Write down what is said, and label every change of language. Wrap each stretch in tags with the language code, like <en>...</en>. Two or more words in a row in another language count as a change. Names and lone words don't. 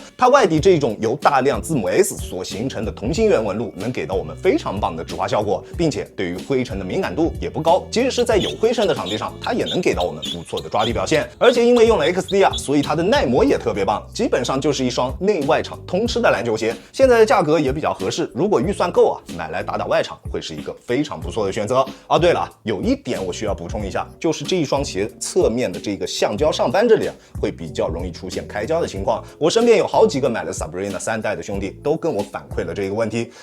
<zh>它外底這種由大量字母 S 所形成的同心圓紋路，能給到我們非常棒的止滑效果，並且對於灰塵的敏感度也不高，即使是在有灰塵的場地上，它也能給到我們不錯的抓地表現。而且因為用了 XDR， 所以它的耐磨也特別棒，基本上就是一雙內外场通吃的籃球鞋。現在的價格也比較合適，如果預算夠啊，買來打打外場會是一個非常不錯的選擇。對了，有一點我需要補充一下，就是這一雙鞋側面的這個橡膠上扳這裡會比較容易出現開膠的情況。我身邊有好幾個買了 Sabrina 3代的兄弟都跟我反饋了這個問題。</zh>